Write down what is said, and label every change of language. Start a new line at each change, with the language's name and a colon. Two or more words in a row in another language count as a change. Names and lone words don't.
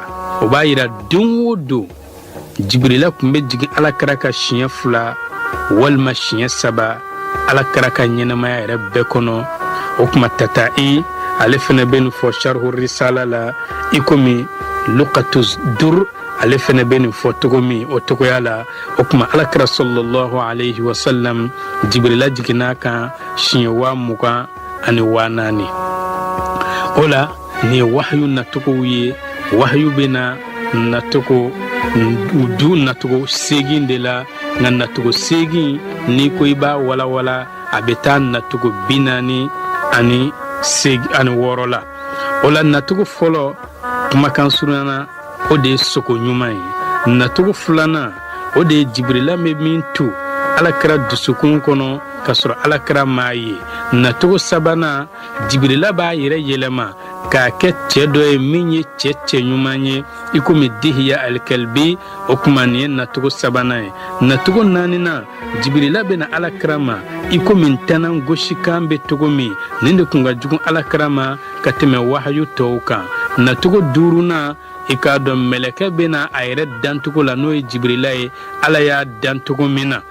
Bambara: O b'a yira don o don Jibrila tun bɛ jigin Alakira ka siɲɛ 2 walima siɲɛ 3 Alakira ka ɲɛnamaya yɛrɛ bɛɛ kɔnɔ. O kuma Tata'i ale fana bɛ nin fɔ Sharhu Risala la, i komi Luqatu Dur ale fana bɛ nin fɔ cogo min o cogoya la. O kuma Alakira
Arabic: صلى الله عليه وسلم,
Bambara: Jibrila jiginna kan siɲɛ 24. O la nin ye wahyu nacogow ye. Wahyu bɛna nacogo du nacogo 8 de la, nka nacogo 8 n'i ko i b'a walawala a bɛ taa nacogo 46 la. O la nacogo fɔlɔ kumakan surunyana o de ye sogo ɲuman ye. Nacogo 2nan o de ye Jibrila bɛ min to Alakira dusukun kɔnɔ ka sɔrɔ Alakira m'a ye. Nacogo 3nan Jibrila b'a yɛrɛ yɛlɛma k'a kɛ cɛ dɔ ye min ye cɛ ɲuman ye, i komi Dihiya al-Kalbi. O kuma nin ye nacogo 3nan ye. Nacogo 4nan Jibrila bɛna Alakira ma i komi ntɛnɛn gosikan bɛ cogo min, nin de kun ka jugu Alakira ma ka tɛmɛ wahyu tɔw kan. Nacogo 5nan i k'a dɔn mɛlɛkɛ bɛna a yɛrɛ dancogo la n'o ye Jibrila ye, Ala y'a dancogo min na.